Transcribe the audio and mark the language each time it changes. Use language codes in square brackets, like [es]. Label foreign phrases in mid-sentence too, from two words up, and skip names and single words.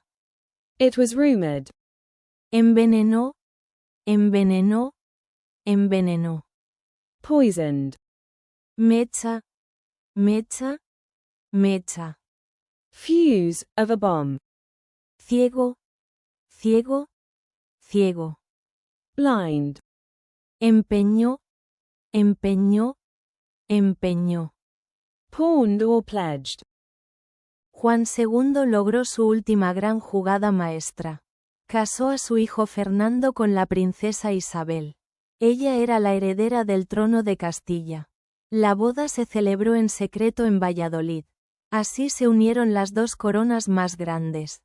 [en] It was rumored. [es] Envenenó, envenenó, envenenó. [en] Poisoned. [es] Mecha, mecha, mecha. [en] Fuse, of a bomb. [es] Ciego, ciego, ciego. [en] Blind. [es] Empeñó, empeñó, empeñó. [en] Pawned or pledged. [es] Juan II logró su última gran jugada maestra. Casó a su hijo Fernando con la princesa Isabel. Ella era la heredera del trono de Castilla. La boda se celebró en secreto en Valladolid. Así se unieron las dos coronas más grandes.